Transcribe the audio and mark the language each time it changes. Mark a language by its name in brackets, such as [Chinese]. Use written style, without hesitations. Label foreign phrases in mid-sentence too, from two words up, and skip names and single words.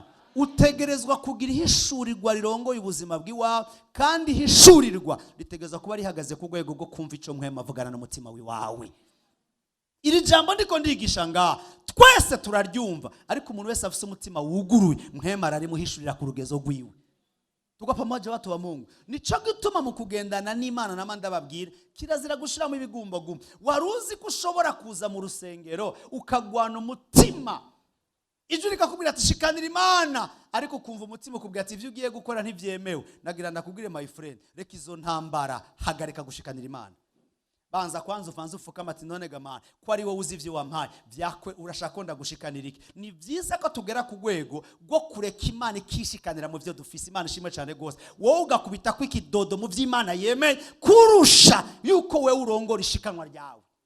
[Rundi] Utegerezwa kugira hishurirwa rirongoye ubuzima bw'iwawe, kandi hishurirwa ritegerezwa kuba rihagaze ku rwego rwo kumva ico mpwema avugana n'umutima w'iwawe. Iri jambo ndiko ndigisha nga twese turaryumva, ariko umuntu wese afite umutima wuguruye mpwema ararimuhishurira ku rugezo rwiwe. [Swahili] Tuko pamoja watu wa Mungu. [Rundi] Nico gituma mu kugendana n'Imana namanda babwira kirazira gushira mu ibigumbagumba. Waruzi ko ushobora kuza mu rusengero ukagwana umutima, ijuri kakubwira ati shikanira Imana, ariko kumva umutima ukubwira ati ivyo ugiye gukora ntivyemewe. Nagira ndakubwire [English] my friend, [Rundi] reka izo ntambara, hagarika gushikanira Imana. banza kwanza ufanze ufukama ati none gamana ko ari wowe uzi ivyo wampaye vyakwe urashaka ko ndagushikanira iki. Ni vyiza ko tugera ku rwego rwo kureka Imana ikishikanira mu vyo dufise. Imana ishimwe cyane gose. Wowe ugakubita ko ikidodo mu vy'Imana yemeye kurusha yuko wewe urongora ishikanwa ryawe.